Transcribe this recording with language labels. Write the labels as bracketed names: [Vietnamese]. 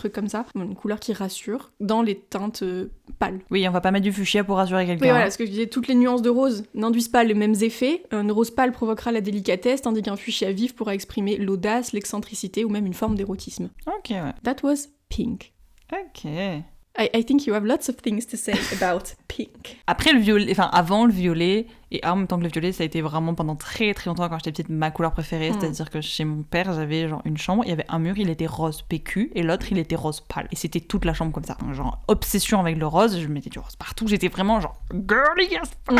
[French] des trucs comme ça. Une couleur qui rassure, dans les teintes pâles. Oui, on va pas mettre du fuchsia pour rassurer quelqu'un. Oui, voilà, ce que je disais, toutes les nuances de rose n'induisent pas les mêmes effets. Un rose pâle provoquera la délicatesse, tandis qu'un fuchsia vif pourra exprimer l'audace, l'excentricité ou même une forme d'érotisme. Ok, ouais. [English] That was pink. Ok. I think you have lots of things to say about pink. [French] Après le violet, enfin avant le violet, et en même temps que le violet, ça a été vraiment pendant très très longtemps quand j'étais petite ma couleur préférée, c'est-à-dire que chez mon père j'avais genre une chambre, il y avait un mur, il était rose PQ et l'autre il était rose pâle. Et c'était toute la chambre comme ça, genre obsession avec le rose, je mettais du rose partout, j'étais vraiment genre girly yes.